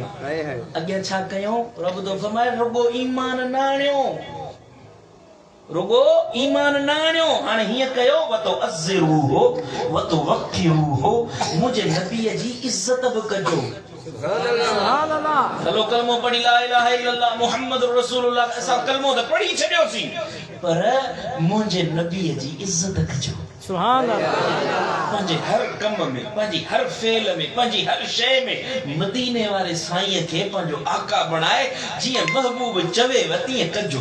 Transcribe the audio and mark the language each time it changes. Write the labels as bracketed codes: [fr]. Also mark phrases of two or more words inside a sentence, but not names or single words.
[sd] अॻियां छा कयूं? रब तो फरमाए रुगो ईमान न आणियो, रुगो ईमान न आणियो, हाणे हीअं कयो [ar] وت عزروه وت وقروه, [sd] मुंहिंजे नबीअ जी इज़त बि कजो। [ar] سبحان الله. [sd] चलो कलमो पढ़ी [ar] لا إله إلا الله محمد رسول الله, [sd] असां कलमो त पढ़ी छॾियोसीं पर मुंहिंजे नबीअ जी इज़त कजो। [ar] سبحان الله. [sd] पंहिंजे हर कम में, पंहिंजी हर फेल में, पंहिंजी हर शइ में मदीने वारे साईं खे पंहिंजो आका बणाए, जीअं महबूब चवे तीअं कजो।